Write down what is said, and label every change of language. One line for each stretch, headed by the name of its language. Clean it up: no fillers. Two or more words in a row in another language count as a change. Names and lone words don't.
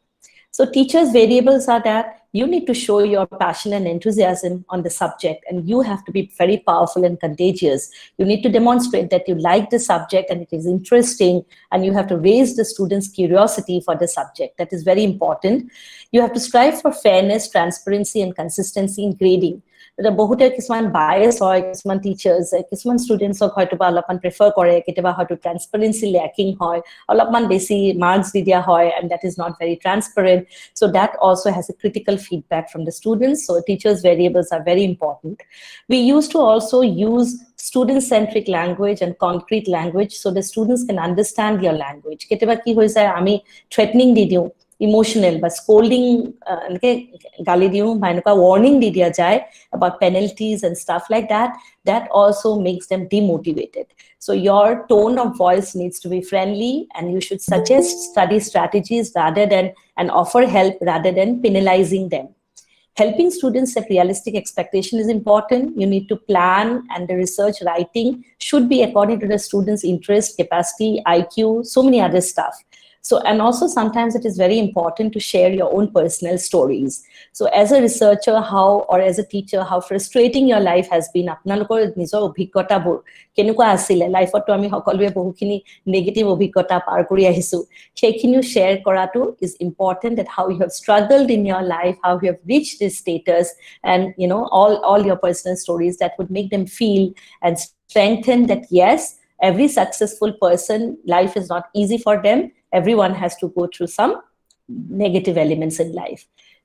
English: So teachers' variables are that you need to show your passion and enthusiasm on the subject, and you have to be very powerful and contagious. You need to demonstrate that you like the subject and it is interesting, and you have to raise the students' curiosity for the subject. That is very important. You have to strive for fairness, transparency, and consistency in grading.
Assamese: বহুতে কিছুমান bias হয়, কিছুমান teachers, কিছুমান students-ক হয়তো বা অলপমান prefer কৰে, কেতিয়াবা হয়তো
English: transparency lacking
Assamese: হয়, অলপমান বেছি marks দি দিয়া হয়,
English: and that is not very transparent. So that also has a critical feedback from the students. So teachers' variables are very important. We used to also use student-centric language and concrete language so the students can understand your language.
Assamese: কেতিয়াবা কি হৈ যায়, আমি threatening দি দিওঁ, emotional বা scolding এনেকে গালি দিওঁ বা এনেকুৱা warning দি দিয়া যায়
English: about penalties and stuff like that, that also makes them demotivated. So your tone of voice needs to be friendly, and you should suggest study strategies rather than, and offer help rather than penalizing them. Helping students set realistic expectation is important. You need to plan, and the research writing should be according to the students' interest, capacity, IQ, so many other stuff. So, and also sometimes it is very important to share your own personal stories. So as a researcher, or as a teacher, how frustrating your life has been.
Assamese: আপোনালোকৰ নিজৰ অভিজ্ঞতাবোৰ কেনেকুৱা আছিলে লাইফতো, আমি সকলোৱে বহুখিনি নেগেটিভ অভিজ্ঞতা পাৰ কৰি আহিছো, সেইখিনিও শ্বেয়াৰ কৰাটো
English: is important, that how you have struggled in your life, how you have reached this status, and all your personal stories that would make them feel and strengthen that yes, every successful person, life is not easy for them. Everyone has to go through some negative elements in life.